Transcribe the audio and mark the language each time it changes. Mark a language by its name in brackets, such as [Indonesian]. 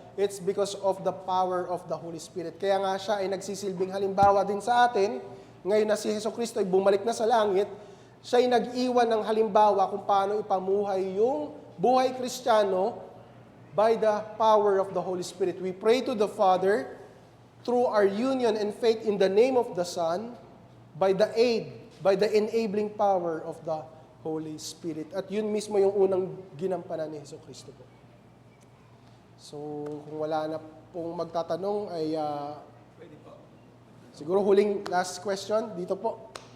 [English] It's because of the power of the Holy Spirit. [Filipino] Kaya nga siya ay nagsisilbing halimbawa din sa atin. Ngayon na si Hesukristo ay bumalik na sa langit, siya ay nag-iwan ng halimbawa kung paano ipamuhay yung buhay Kristiyano [English] by the power of the Holy Spirit. We pray to the Father through our union and faith in the name of the Son, by the enabling power of the Holy Spirit. [Filipino] At yun mismo yung unang ginampanan ni Hesukristo po. So, kung wala na pong magtatanong ay siguro huling last question dito po.